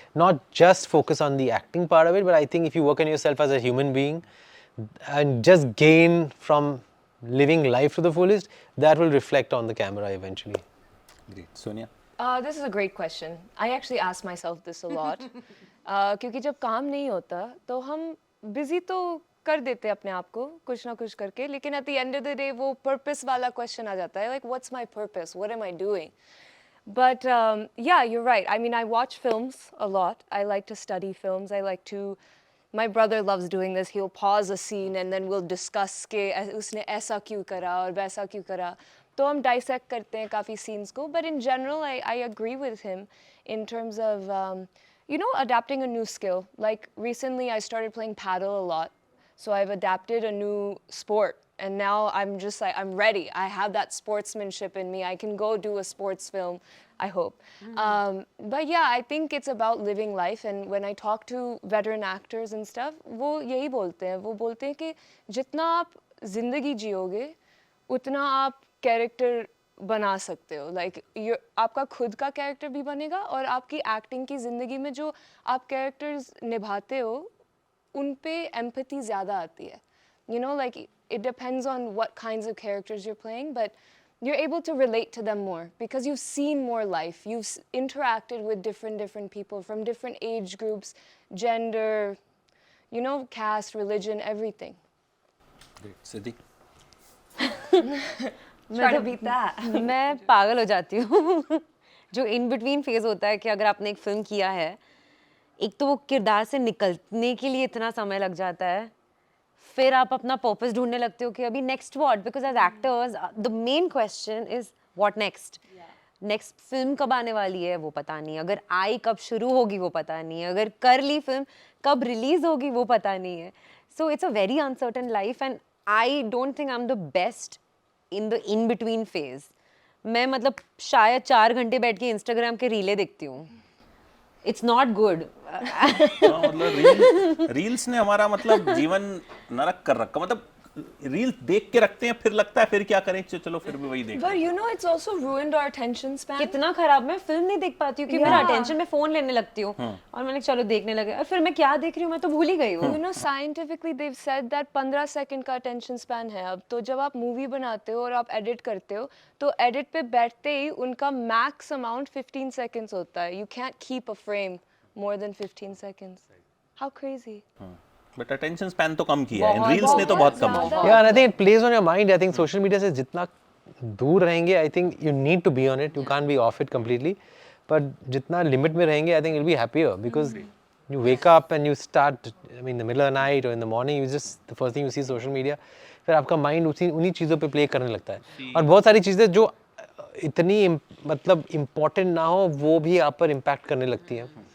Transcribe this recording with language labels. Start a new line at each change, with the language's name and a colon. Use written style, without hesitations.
English: Not just focus on the acting part of it, but I think if you work on yourself as a human being and just gain from living life to the fullest, that will reflect on the camera eventually. Great. Sonia? This is a great question. I actually ask myself this a lot.
Hindi: क्योंकि जब काम नहीं होता तो हम busy तो कर देते हैं अपने आप को कुछ ना कुछ करके, लेकिन
English: at the end of the day
Hindi: वो purpose वाला question आ जाता है,
English: like what's my purpose, what am I doing? But yeah, you're right. I mean, I watch films a lot. I like to study films. I like to, my brother loves doing this. He'll pause a scene and then we'll discuss
Hindi: के उसने ऐसा क्यों करा
English: और वैसा क्यों करा.
Hindi: तो हम dissect करते हैं काफ़ी scenes को.
English: But in general, I agree with him in terms of, you know, adapting a new skill. Like recently I started playing paddle a lot. So I've adapted a new sport. And now I'm just like, I'm ready. I have that sportsmanship in me. I can go do a sports film, I hope. But yeah, I think it's about living life. And when I talk to veteran actors and stuff,
Hindi: वो यही बोलते हैं. वो बोलते हैं कि जितना आप जिंदगी जियोगे, उतना आप कैरेक्टर बना सकते हो. Like आपका खुद का कैरेक्टर भी बनेगा और आपकी एक्टिंग की ज़िंदगी में जो आप कैरेक्टर्स निभाते हो, उन पे empathy ज़्यादा आती है.
English: You know, like it depends on what kinds of characters you're playing, but you're able to relate to them more because you've seen more life. You've interacted with different people from different age groups, gender, you know, caste, religion, everything. Great. Siddhi? Try to beat that.
Hindi: मैं पागल हो जाती हूँ जो in between phase होता है कि अगर आपने एक फिल्म किया है, एक तो वो किरदार से निकलने के लिए इतना समय लग जाता है, फिर आप अपना पर्पस ढूंढने लगते हो कि अभी next what,
English: Because as actors the main question is what next.
Hindi: Next film कब आने वाली है वो पता नहीं, अगर आई कब शुरू होगी वो पता नहीं है, अगर कर ली फिल्म कब रिलीज होगी वो पता नहीं है.
English: So it's a very uncertain life and I don't think I am the best in the in between phase.
Hindi: मैं मतलब शायद 4 घंटे बैठ के इंस्टाग्राम के रीलें देखती हूँ.
English: It's not good.
Hindi: मतलब रील्स ने हमारा मतलब जीवन नरक कर रखा. मतलब रील्स देख के रखते हैं, फिर लगता है फिर क्या करें, चलो फिर भी वही देख.
English: But you know, it's also ruined our attention span.
Hindi: कितना खराब. मैं फिल्म नहीं देख पाती हूँ कि मेरा अटेंशन में फोन लेने लगती हूँ और मैंने चलो देखने लगे और फिर मैं क्या देख रही हूँ मैं तो भूल ही गई हूँ.
English: You know, scientifically they've said that 15
Hindi: second का
English: attention span है अब.
Hindi: तो जब आप मूवी बनाते हो और आप एडिट करते हो तो एडिट पे बैठते ही उनका मैक्स अमाउंट 15 seconds होता है.
English: You can't keep a frame more than 15 seconds. How crazy.
Hindi: But attention span तो कम किया है, रील्स ने तो बहुत कम किया.
English: Yeah, and I think it plays on your mind. I think social media
Hindi: से जितना दूर रहेंगे,
English: I think you need to be on it. You can't be off it completely. But
Hindi: जितना लिमिट में रहेंगे,
English: I think you'll be happier because you wake up and you start, I mean, in the middle of the night or in the morning, you just the first thing you see social media.
Hindi: फिर आपका mind उन्हीं चीज़ों पे play करने लगता है और बहुत सारी चीज़ें जो इतनी मतलब important ना हो वो भी आप पर impact करने लगती हैं.